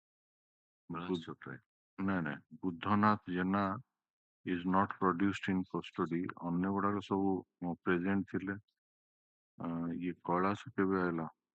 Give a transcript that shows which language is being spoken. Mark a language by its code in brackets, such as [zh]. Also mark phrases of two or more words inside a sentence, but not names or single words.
[or] ନାଇଁ ନାଇଁ ବୁଦ୍ଧନାଥ ଜେନା [en] is not produced in custody [or] ଅନ୍ୟ ଗୁଡାକ ସବୁ ପ୍ରେଜେଣ୍ଟ ଥିଲେ ଇଏ କୈଳାସ କେବେ ଆଇଲା